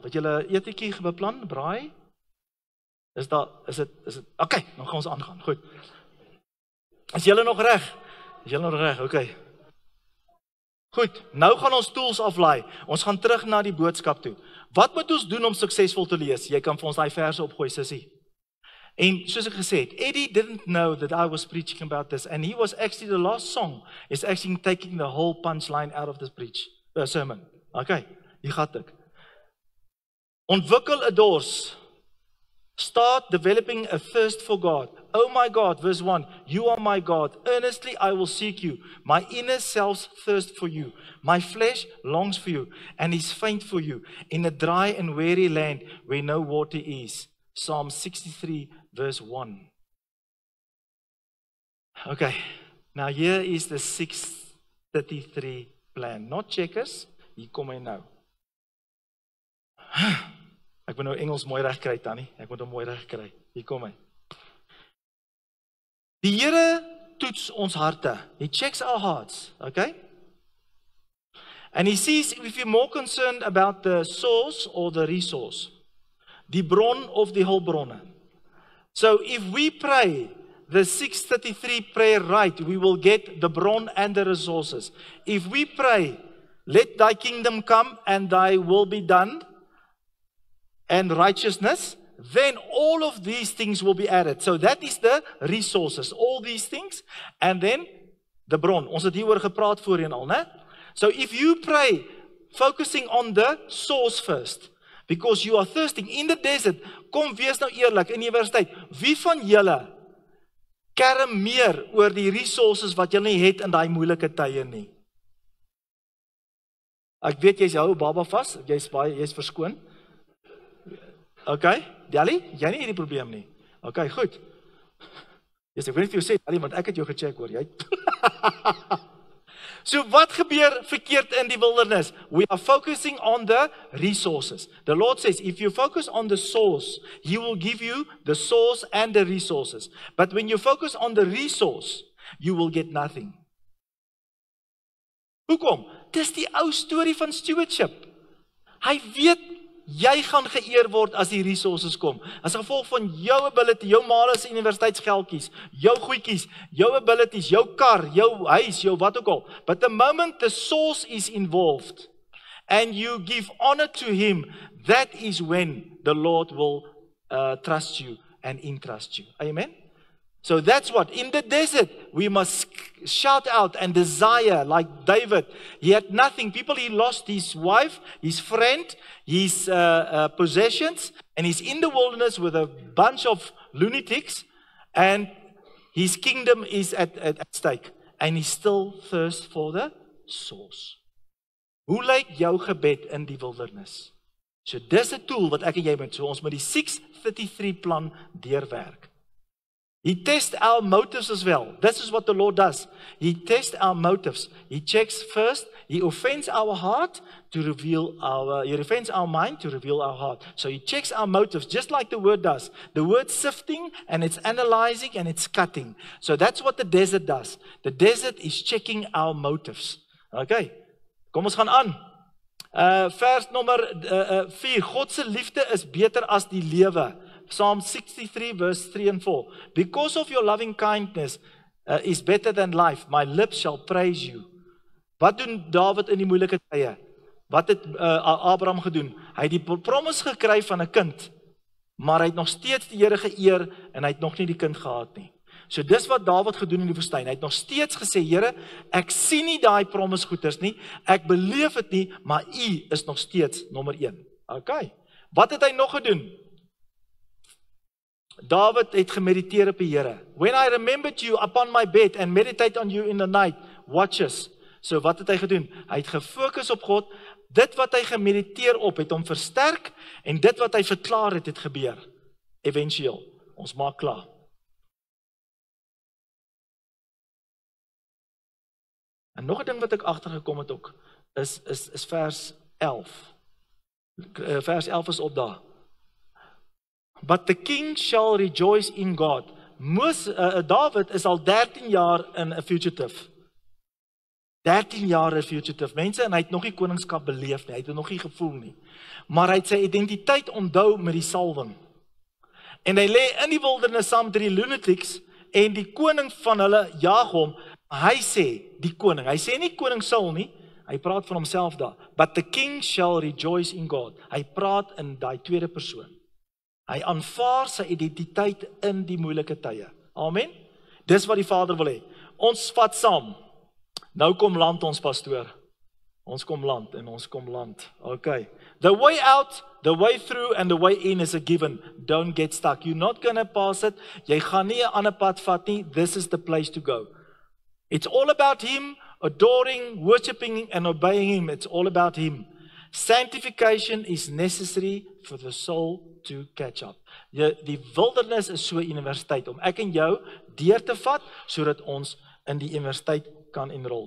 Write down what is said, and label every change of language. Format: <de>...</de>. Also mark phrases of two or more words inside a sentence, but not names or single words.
<af>Wat julle etetjie beplan, braai? Is dit okay, dan gaan ons aangaan. Goed. Is julle nog reg? Is julle nog reg? Okay. Goed, nou gaan ons tools aflaai. Ons gaan terug na die boodskap toe. Wat moet ons doen om suksesvol te lees? Jy kan vir ons daai verse opgooi, sussie. En soos ek gesê het,</af> <en>Eddie didn't know that I was preaching about this, and he was actually, the last song is actually taking the whole punchline out of this sermon.</en> <af>Okay, hier gaat ek. Ontwikkel 'n dors.</af> <en>Start developing a thirst for God. Oh my God, verse 1, you are my God. Earnestly I will seek you. My inner self thirsts for you. My flesh longs for you and is faint for you in a dry and weary land where no water is. Psalm 63, verse 1. Okay, now here is the 633 plan. Not checkers,</en> <af>hier kom hy nou. Ek moet nou Engels mooi reg kry, Tannie. Ek moet hom mooi reg kry. Hier kom hy. Die Here toets ons harte.</af> <en>He checks our hearts, okay? And he sees if we're more concerned about the source or the resource.</en> <af>Die bron of die hulpbronne.</af> <en>So if we pray the 633 prayer right, we will get the bron and the resources. If we pray, let thy kingdom come and thy will be done, and righteousness, then all of these things will be added. So that is the resources, all these things, and then the bron.</en> <af>Ons het hieroor gepraat voorheen al, né?</af> <en>So if you pray, focusing on the source first, because you are thirsting in the desert,</en> <af>kom wees nou eerlik in die universiteit, wie van julle kerm meer oor die resources wat julle nie het in daai moeilike tye nie? Ek weet jy's jou baba vas, jy's verskoon. Okay, Dali, jy nie hierdie probleem nie. Okay, goed. Yes, ek wil net vir jou sê, Dali, want ek het jou gecheck hoor, jy. So wat gebeur verkeerd in die wildernis?</af> <en>We are focusing on the resources. The Lord says, if you focus on the source, He will give you the source and the resources. But when you focus on the resource, you will get nothing.</en> <af>Hoekom? Dis die ou storie van stewardship. Hy weet, jy gaan geëer word as die resources kom. As gevolg van jou ability, jou maal se universiteitsgeldjies, jou goedjies, jou abilities, jou kar, jou huis, jou wat ook al.</af> <en>But the moment the source is involved and you give honor to Him, that is when the Lord will trust you and entrust you. Amen? So that's what, in the desert, we must shout out and desire, like David. He had nothing. He lost his wife, his friend, his possessions, and he's in the wilderness with a bunch of lunatics, and his kingdom is at stake. And he still thirsts for the source.</en> <af>Hoe lyk jou gebed in die wildernis? So dis 'n tool wat ek en jy moet, so ons met die 633 plan deurwerk.</af> <en>He tests our motives as well. This is what the Lord does. He tests our motives. He checks first. He offends our heart to reveal He offends our mind to reveal our heart. So He checks our motives just like the Word does. The Word sifting and it's analyzing and it's cutting. So that's what the desert does. The desert is checking our motives.</en> <af>Okay. Kom ons gaan aan. Vers nommer 4. God se liefde is beter as die lewe.</af> <en>Psalm 63 verse 3 and 4. Because of your loving kindness is better than life. My lips shall praise you.</en> <af>Wat doen David in die moeilike tye? Wat het Abraham gedoen? Hy het die promise gekry van 'n kind, maar hy het nog steeds die Here geëer en hy het nog nie die kind gehad nie. So dis wat David gedoen in die woestyn. Hy het nog steeds gesê, Here, ek sien nie daai promise goeders nie. Ek beleef dit nie, maar U is nog steeds nommer 1. Okay. Wat het hy nog gedoen? David het gemediteer op die Here.</af> <en>When I remembered you upon my bed and meditate on you in the night, watches.</en> <af>So wat het hy gedoen? Hy het gefokus op God. Dit wat hy gemediteer op, het hom versterk, en dit wat hy verklaar het gebeur. Eventueel. Ons maak klaar. En nog 'n ding wat ek agtergekom het ook, is vers 11. Vers 11 is op daar.</af> <en>But the king shall rejoice in God.</en> <af>David is al 13 jaar in 'n fugitive. 13 jaar 'n fugitive. Mense, en hy het nog nie koningskap beleef nie. Hy het dit nog nie gevoel nie. Maar hy het sy identiteit onthou met die salwing. En hy lê in die wildernis saam met die lunatics, en die koning van hulle jaag hom. Hy sê, die koning. Hy sê nie koning Saul nie. Hy praat van homself daar.</af> <en>But the king shall rejoice in God.</en> <af>Hy praat in daai tweede persoon. Hy aanvaar sy identiteit in die moeilike tye. Amen. Dis wat die Vader wil hê. Ons vat saam. Nou kom land ons pastoor. Ons kom land en ons kom land. Okay.</af> <en>The way out, the way through and the way in is a given. Don't get stuck. You're not going to pass it.</en> <af>Jy gaan nie 'n ander pad vat nie.</af> <en>This is the place to go. It's all about Him, adoring, worshiping and obeying Him. It's all about Him. Sanctification is necessary for the soul to catch up.</en> <af>Die wildernis is so 'n universiteit om ek en jou deur te vat, sodat ons in die universiteit kan enroll.</af>